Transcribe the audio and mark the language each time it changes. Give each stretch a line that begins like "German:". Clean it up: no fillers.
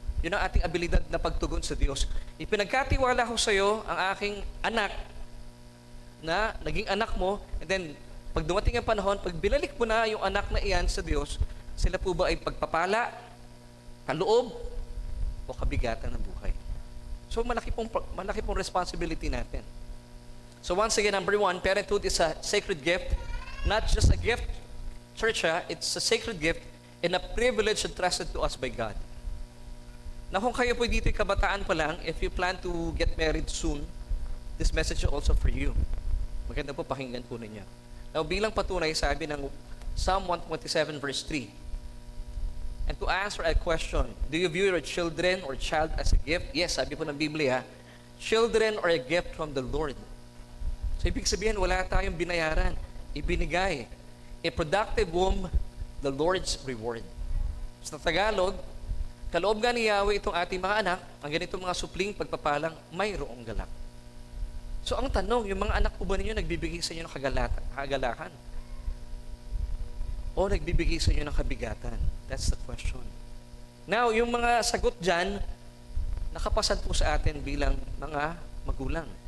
Filipino: Yun ang ating abilidad na pagtugon sa Diyos. Ipinagkatiwala ko sa iyo ang aking anak na naging anak mo,
English: and then
Filipino: pag dumating ang panahon, pag binalik mo na yung anak na iyan sa Diyos, sila po ba ay pagpapala, kaloob, o kabigatan ng buhay? So malaki pong responsibility natin.
English: So once again, number one, parenthood is a sacred gift. Not just a gift, church, it's a sacred gift and a privilege entrusted to us by God.
Filipino: Na kung kayo po dito'y kabataan pa lang,
English: if you plan to get married soon, this message is also for you.
Filipino: Maganda po, pakinggan po ninyo. Now, bilang patunay, sabi ng Psalm 127 verse 3,
English: and to answer a question, do you view your children or child as a gift? Yes,
Filipino: sabi po ng Biblia,
English: children are a gift from the Lord.
Filipino: So, ibig sabihin, wala tayong binayaran, ibinigay.
English: A productive womb, the Lord's reward.
Filipino: Sa Tagalog, kaloob nga ni Yahweh itong ating mga anak, ang ganitong mga supling pagpapalang, mayroong galak. So, ang tanong, yung mga anak po ba ninyo nagbibigay sa inyo ng kagalakan? O nagbibigay sa inyo ng kabigatan?
English: That's the question.
Filipino: Now, yung mga sagot dyan, nakapasan po sa atin bilang mga magulang.